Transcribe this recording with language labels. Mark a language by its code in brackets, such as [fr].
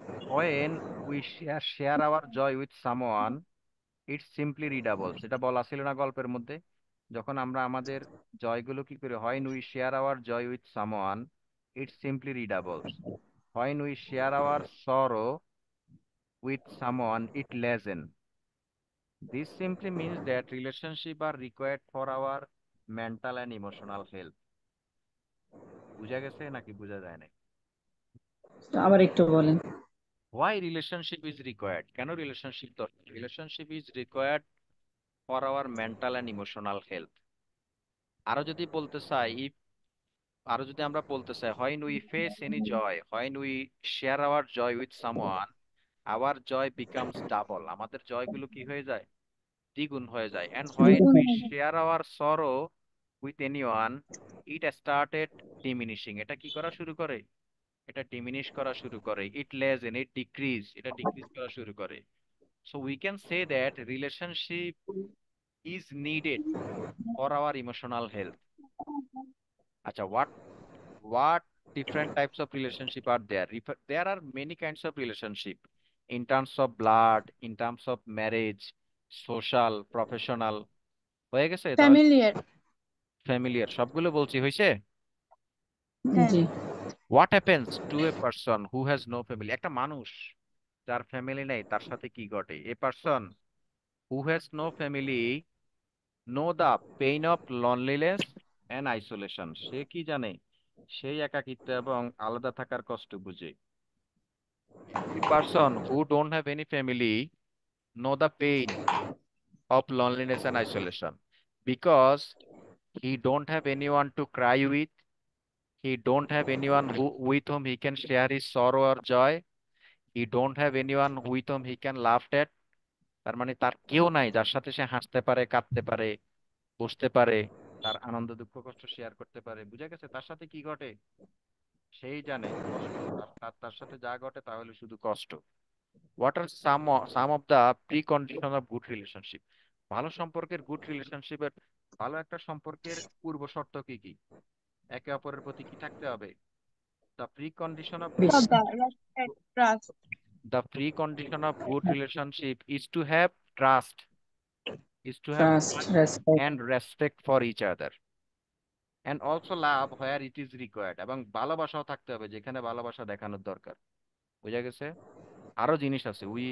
[en] when we share our joy with someone, it's simply redoubles, [bn] এটা বলা ছিল না গল্পের মধ্যে? যখন আমরা আমাদের জয়গুলো কি করে, [en] When we share our joy with someone, it's simply redoubles. When we share our sorrow with someone, it lessen. This simply means that relationships are required for our mental and emotional health. [bn] বুঝা গেছে নাকি বুঝা যায় না? আবার একটু বলেন। [en] Why relationship is required? [bn] কেন রিলেশনশিপ দরকার? [en] Relationship is required for our mental and emotional health. [bn] আরো যদি বলতে চাই, [en] আরো যদি আমরা বলতে চাই, when we face any joy, when we share our joy with someone, our joy becomes double. [bn] আমাদের জয়গুলো কি হয়ে যায়? দ্বিগুণ হয়ে যায়। [en] And when [bn] দ্বিগুণ [en] we [bn] হয়ে যায়। [en] share our sorrow with anyone, it started diminishing. [bn] এটা কি করা শুরু করে? এটা ডিমিনিশ করা শুরু করে। [en] It lessen, it decrease, [bn] এটা ডিক্রিজ করা শুরু করে। [en] So we can say that relationship is needed for our emotional health. আচ্ছা, what different types of relationship are there? There are many kinds of relationship, in terms of blood, in terms of marriage, social, professional, [bn] হয়ে গেছে তাহলে? [en] Familiar. [bn] Familiar, সবগুলো বলছি, হয়েছে? হ্যাঁ জি [en] What happens to a person who has no family? [bn] একটা মানুষ যার ফ্যামিলি নেই তার সাথে কি ঘটে? [en] A person who has no family know the pain of loneliness and isolation. [bn] সে কি জানে? সেই একাকিত্ব এবং আলাদা থাকার কষ্ট বুঝে। [en] A person who don't have any family know the pain of loneliness and isolation because he don't have anyone to cry with, he don't have anyone with whom he can share his sorrow or joy, he don't have anyone with whom he can laugh at। [bn] তার মানে তার কেউ নাই যার সাথে সে হাসতে পারে, কাঁদতে পারে, বসতে পারে, তার আনন্দ দুঃখ কষ্ট শেয়ার করতে পারে। বুঝা গেছে? তার সাথে কি ঘটে সেই জানে, কষ্ট। তার তার তার সাথে যা ঘটে তাহলে শুধু কষ্ট। [en] What are some of the precondition of good relationship? [bn] ভালো সম্পর্কের, গুড রিলেশনশিপের, ভালো একটা সম্পর্কের পূর্ব শর্ত কি কি? একে অপরের প্রতি কি থাকতে হবে? [en] the precondition of good [bn] বিশ্বাস শ্রদ্ধা, respect, trust. [en] The precondition of good relationship is to have trust, is to have trust trust respect and respect for each other, and also love where it is required। [bn] এবং ভালোবাসাও থাকতে হবে যেখানে ভালোবাসা দেখানোর দরকার। বুঝা গেছে? আরো জিনিস আছে।